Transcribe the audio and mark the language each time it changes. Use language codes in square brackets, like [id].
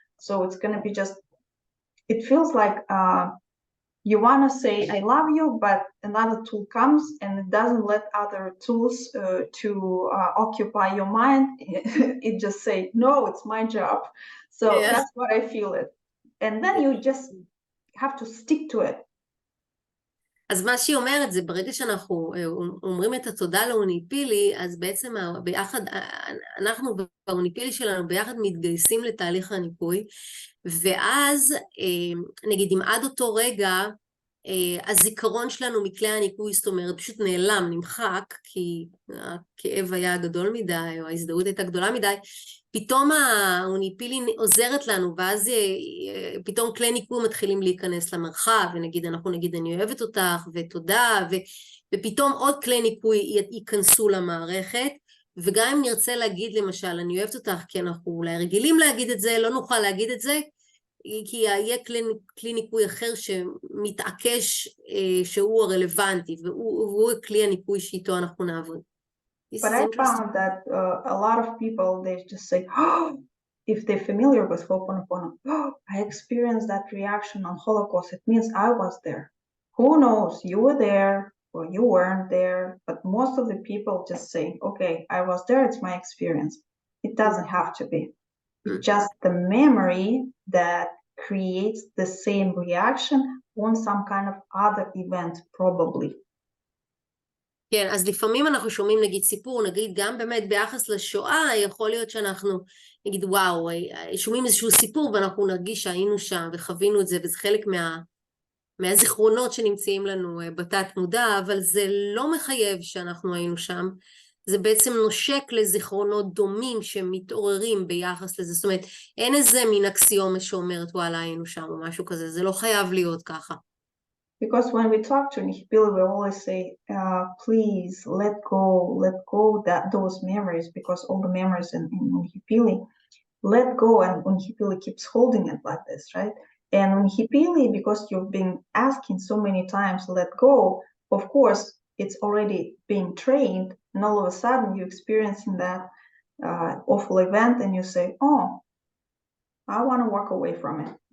[en] So it's gonna be just, it feels like you want to say I love you, but another tool comes and it doesn't let other tools to occupy your mind. It just say, no, it's my job. So that's what I feel it. And then you just have to stick to it. [he] אז מה שהיא אומרת זה ברגע שאנחנו אומרים את התודה לאוניפילי, אז בעצם ביחד, אנחנו והאוניפילי שלנו ביחד מתגייסים לתהליך הניפוי, ואז נגיד אם עד אותו רגע הזיכרון שלנו מכלי הניקוי, זאת אומרת, פשוט נעלם, נמחק, כי הכאב היה גדול מדי, או ההזדהות הייתה גדולה מדי, פתאום האוניפילי עוזרת לנו, ואז פתאום כלי ניקוי מתחילים להיכנס למרחב, ונגיד, אנחנו נגיד, אני אוהבת אותך, ותודה, ופתאום עוד כלי ניקוי ייכנסו למערכת, וגם אם נרצה להגיד, למשל, אני אוהבת אותך, כי אנחנו אולי רגילים להגיד את זה, לא נוכל להגיד את זה, כי יהיה כלי ניקוי אחר שמתעקש שהוא הרלוונטי, והוא כלי הניקוי שאיתו אנחנו נעבוד. [en] But I found that a lot of people, they just say, oh, if they're familiar with Ho'oponopono, oh, I experienced that reaction on Holocaust. It means I was there. Who knows? You were there or you weren't there. But most of the people just say, okay, I was there. It's my experience. It doesn't have to be. It's just the memory that creates the same reaction on some kind of other event, probably. [he] כן, אז לפעמים אנחנו שומעים נגיד סיפור, נגיד גם באמת ביחס לשואה, יכול להיות שאנחנו נגיד וואו, שומעים איזשהו סיפור ואנחנו נרגיש שהיינו שם וחווינו את זה, וזה חלק מהזיכרונות שנמצאים לנו בתת מודע, אבל זה לא מחייב שאנחנו היינו שם, זה בעצם נושק לזיכרונות דומים שמתעוררים ביחס לזה, זאת אומרת, אין איזה מין אקסיומה שאומרת וואלה היינו שם או משהו כזה, זה לא חייב להיות ככה. [en] Because when we talk to Nihipili, we always say, please let go those memories, because all the memories in Nihipili, let go, and Nihipili keeps holding it like this, right? And Nihipili, because you've been asking so many times, let go, of course, it's already being trained, and all of a sudden you're experiencing that awful event, and you say, oh, I want to walk away from it.